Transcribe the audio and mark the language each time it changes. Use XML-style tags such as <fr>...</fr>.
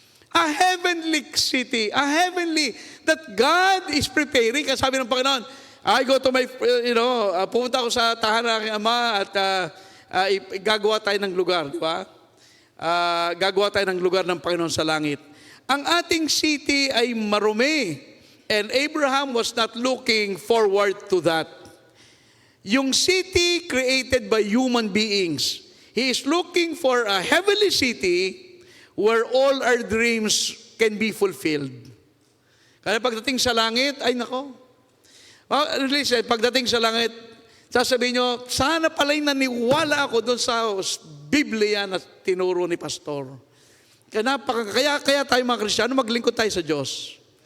<en>A heavenly city, a heavenly, that God is preparing.</en> <tl>Kasi sabi ng Panginoon,</tl> <en>I go to my,</en> <tl>pumunta ako sa tahanan ng aking ama at gagawa tayo ng lugar, di ba? Gagawa tayo ng lugar ng Panginoon sa langit. Ang ating city ay marumi.</tl> <en>And Abraham was not looking forward to that.</en> <tl>Yung</tl> <en>city created by human beings, he is looking for a heavenly city where all our dreams can be fulfilled.</en> <tl>Kaya pagdating sa langit, ay nako. Listen, pagdating sa langit, sasabihin nyo, sana pala'y naniwala ako doon sa Biblia na tinuro ni Pastor. Kaya tayo mga Kristiyano, maglingkod tayo sa Diyos.</tl>